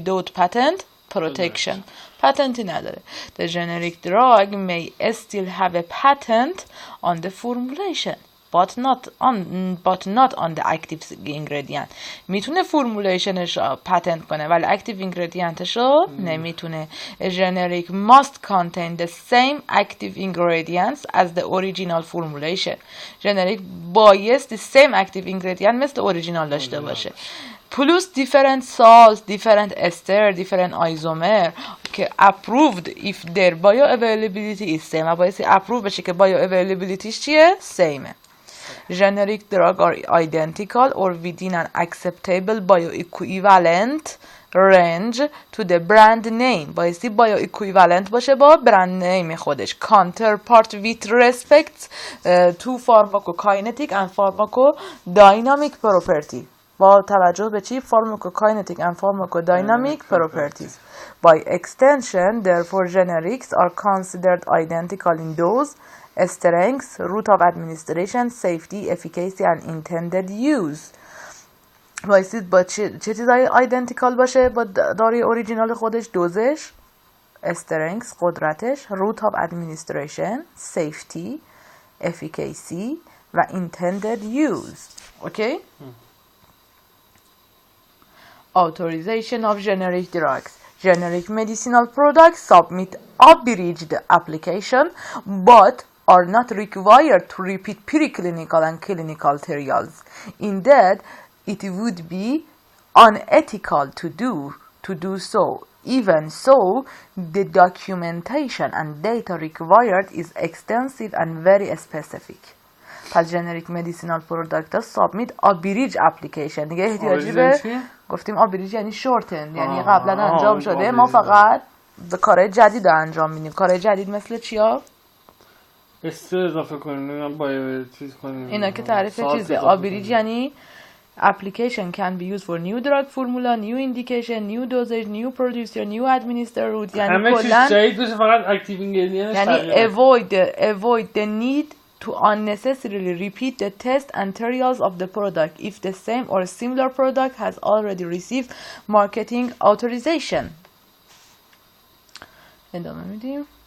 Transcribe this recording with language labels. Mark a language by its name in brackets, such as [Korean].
[English] Patenty [Persian] نداره. [English] The generic drug may still have a patent on the formulation but not on the active ingredient. [Persian] میتونه فرمولیشنش پتنت کنه ولی active ingredientش رو نمیتونه. [English] A generic must contain the same active ingredients as the original formulation. [Persian] generic بایستی [English] same active ingredient [Persian] مثل original داشته باشه. [English] plus different salts, different ester, different isomer که approved if their bioavailability is same. [Persian] بایستی approve بشه که bioavailabilityش چیه؟ same. [English] Generic drugs are identical or within an acceptable bioequivalent range to the brand name. [Persian] بایستی bioequivalent باشه با brand name خودش. [English] Counterpart with respect to pharmacokinetic and pharmacodynamic property. [Persian] با توجه به چی؟ [English] pharmacokinetic and pharmacodynamic properties. By extension, therefore, generics are considered identical in dose, strength, route of administration, safety, efficacy, and intended use. [Persian] بایستید با چه چیزایی identical باشه با داروی اوریجینال خودش؟ دوزش، strength، قدرتش، route of administration، safety، efficacy و intended use. [English] Okay? Authorization of generic drugs. Generic medicinal products submit abridged application but are not required to repeat preclinical and clinical trials. Indeed, it would be unethical to do so. Even so, the documentation and data required is extensive and very specific. پس generic medicinal product submit abridged application. [Persian] دیگه احتیاجی به گفتیم abridged یعنی shortened، یعنی قبلا انجام شده ما فقط به کارهای جدید انجام میدیم. کارهای جدید مثل چیا؟ اضافه کنیم باید چیز کنیم. اینا که تعریف چیزه. [English] abridged یعنی application can be used for new drug formula, new indication, new dosage, new producer, new administer route. [Persian] یعنی کلا جدید بشه فقط active ingredient. [English] یعنی avoid the need to unnecessarily repeat the test and trials of the product if the same or similar product has already received marketing authorization. [Persian] ادامه میدیم.